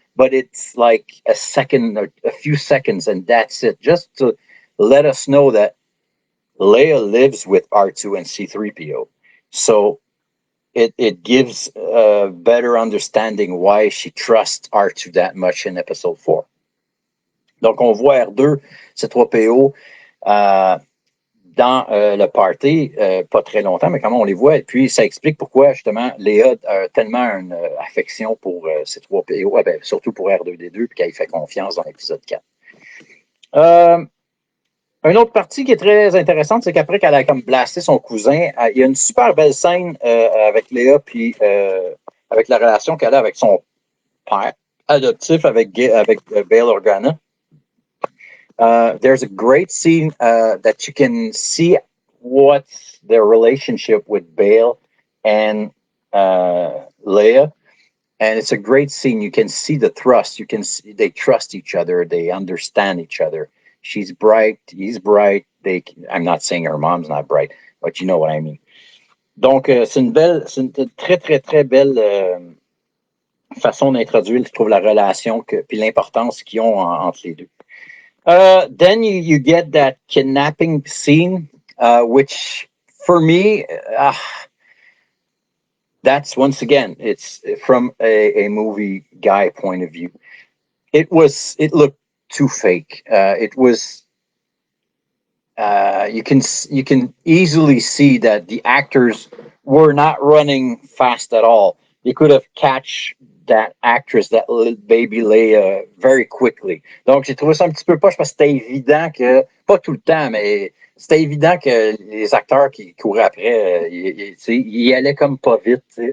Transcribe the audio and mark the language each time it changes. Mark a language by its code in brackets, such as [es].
[en] But it's like a second, or a few seconds, and that's it. Just to let us know that Leia lives with R2 and C-3PO. So it gives a better understanding why she trusts R2 that much in episode 4. [fr] Donc, on voit R2, C3PO, dans le party, pas très longtemps, mais quand même on les voit. Et puis, ça explique pourquoi, justement, Léa a tellement une affection pour C3PO, surtout pour R2D2, puis qu'elle fait confiance dans l'épisode 4. Une autre partie qui est très intéressante, c'est qu'après qu'elle a comme blasté son cousin, il y a une super belle scène avec Léa, puis avec la relation qu'elle a avec son père adoptif, avec Bail Organa. [en] There's a great scene that you can see what's their relationship with Bail and Leia. And it's a great scene. You can see the trust. You can see they trust each other. They understand each other. She's bright. He's bright. I'm not saying her mom's not bright, but you know what I mean. [fr] Donc, c'est une très, très, très belle façon d'introduire, je trouve, la relation puis l'importance qu'ils ont entre les deux. [en] Then you get that kidnapping scene, which for me, that's once again, it's from a movie guy point of view. It looked too fake. It was. You can easily see that the actors were not running fast at all. They could have catch that actress, that baby Leia, very quickly. [fr] Donc, j'ai trouvé ça un petit peu poche parce que c'était évident que, pas tout le temps, mais c'était évident que les acteurs qui couraient après, ils allaient comme pas vite.